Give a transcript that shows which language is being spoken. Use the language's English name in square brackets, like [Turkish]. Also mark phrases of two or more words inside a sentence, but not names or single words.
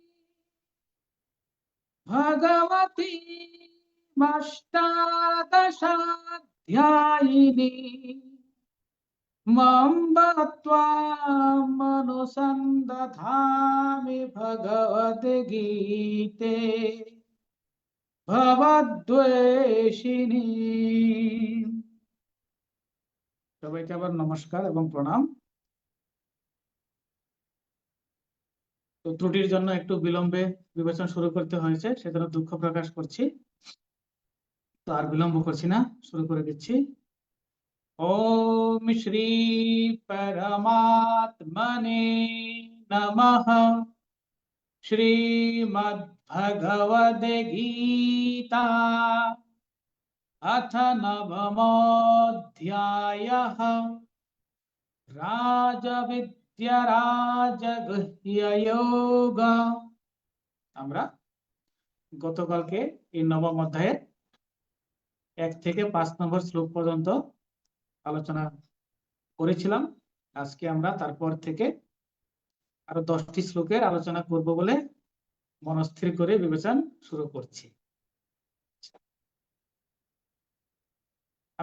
[Sanskrit] भगवती अष्टादशाध्यायिनी मनुसन्दधामि भगवद्गीते भवद्वेषिणी। [Bangla] সবাইকে আবার নমস্কার এবং প্রণাম। তো ত্রুটির জন্য একটু বিলম্বে বিবেচনা শুরু করতে হয়েছে, সেজন্য দুঃখ প্রকাশ করছি। তো আর বিলম্ব করছি না, শুরু করে দিচ্ছি। [Sanskrit] ओम श्री परमात्मने नमः। श्रीमद्भगवद्गीता अथ नवमोऽध्यायः राजविद्या राजगुह्ययोग। [Bangla] আমরা গতকালকে এই নবম অধ্যায়ের 1 থেকে 5 নম্বর শ্লোক পর্যন্ত আলোচনা করেছিলাম। আজকে আমরা তারপর থেকে আরো 10টি শ্লোকের আলোচনা করব বলে মনস্থির করে বিবেচনা শুরু করছি।